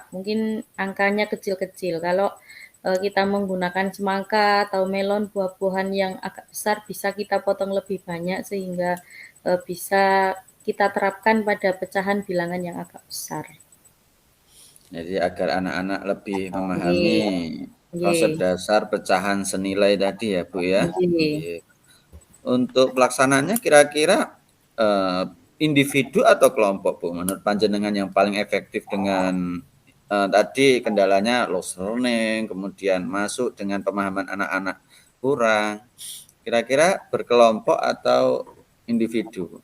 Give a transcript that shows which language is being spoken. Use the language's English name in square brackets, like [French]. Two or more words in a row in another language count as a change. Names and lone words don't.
[Indonesian] Mungkin angkanya kecil-kecil. Kalau, kita menggunakan semangka atau melon, buah-buahan yang agak besar bisa kita potong lebih banyak sehingga, bisa kita terapkan pada pecahan bilangan yang agak besar. Jadi agar anak-anak lebih memahami Nggih konsep nggih dasar pecahan senilai tadi ya, Bu, ya? nggih. Nggih. Untuk pelaksanaannya kira-kira, individu atau kelompok, Bu, menurut panjenengan yang paling efektif dengan, tadi kendalanya [English] lost learning, [Indonesian] kemudian masuk dengan pemahaman anak-anak kurang, kira-kira berkelompok atau individu, Bu?